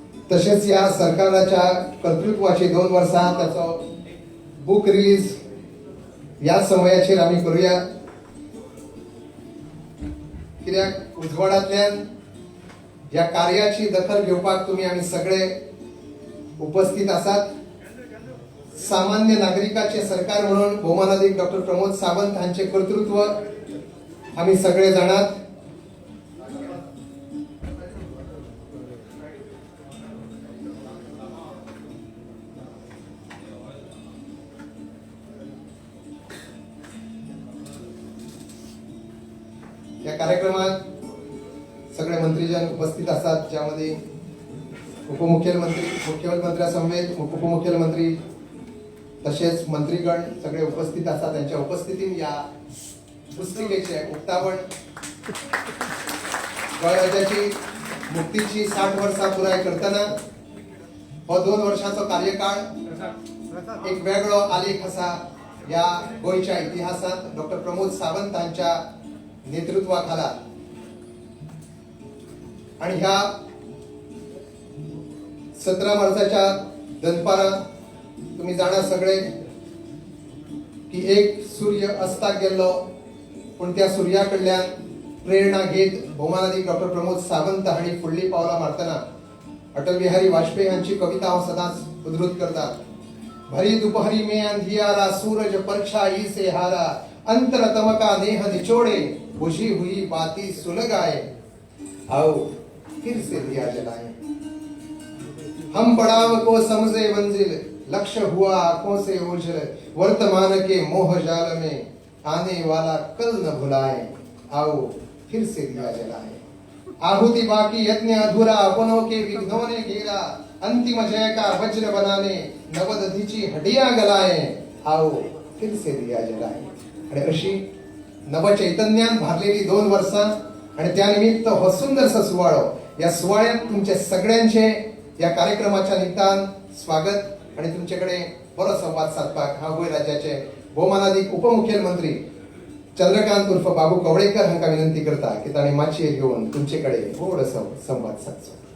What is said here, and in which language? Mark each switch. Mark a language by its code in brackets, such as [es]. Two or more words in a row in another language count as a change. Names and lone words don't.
[kok] तसेच या सरकाराच्या कर्तृत्वाची 2 वर्सां त्याचं [en] book release [kok] या समयाचेर आमी करूया, कित्याक उजवाडांतल्यान ह्या कार्याची दखल घेवपाक तुम्ही आमी सगळे उपस्थित आसात. सामान्य नागरिकाचे सरकार म्हणून भौमानाधिक डॉक्टर प्रमोद सावंत हांचे कर्तृत्व आम्ही सगळे जाणात. [mr] या कार्यक्रमात सगळे मंत्रीजन उपस्थित असतात, ज्यामध्ये उपमुख्यमंत्री, मुख्यमंत्र्यासमवेत उपमुख्यमंत्री तसेच मंत्रीगण सगळे उपस्थित असतात. [kok] त्यांच्या उपस्थितीत या पुस्तिकेचे उक्तावण गोंय मुक्तीची 60 वर्सां पुराय करतना हो 2 वर्षांचो कार्यकाळ एक वेगळो आलेख असा या गोंयच्या इतिहासात डॉक्टर प्रमोद सावंत हांच्या नेतृत्वाखाला. आणि ह्या 17 वर्षाच्या दनपारा तुम्ही जाणा सगळे की एक सूर्य अस्ताक गेल्लो, पण त्या सूर्या कडल्यान प्रेरणा घेत भौमानाधिक डॉक्टर प्रमोद सावंत हांणी फुडली पावलां मारतना अटल बिहारी वाजपेयी हांची कविता हांव सदांच उद्धृत करता. [hi] भरी दुपहरी में अंधियारा सूरज परछाई से हारा, अंतरतम का नेह निचोड़े बुझी हुई बाती सुलगाए, आओ फिर से दिया जलाए. हम पड़ाव को समझे मंजिल, लक्ष्य हुआ आंखों से ओझल, वर्तमान के मोह जाल में आने वाला कल न भुलाए, आओ फिर से दिया जलाए. आहुति बाकी यज्ञ अधूरा, अपनों के विघ्नों ने घेरा, अंतिम जय का वज्र बनाने नवदधीची हडिया गलाए, आओ फिर से दिया जलाए. [kok] आणि अशी नवचैतन्यान भारलेली 2 वर्सां आणि त्यानिमित्त हो सुंदरसा सुवाळो. या सुवाळ्यात तुमचे सगळ्यांचे या कार्यक्रमाच्या निमित्तान स्वागत आणि तुमच्याकडे बरो संवाद साधपाक हांव गोंय राज्याचे भौमानाधिक उपमुख्यमंत्री चंद्रकांत उर्फ बाबू कवळेकर हांकां विनंती करता की ताणें माचये घेवन तुमचे कडेन थोडोसो संवाद साधचो.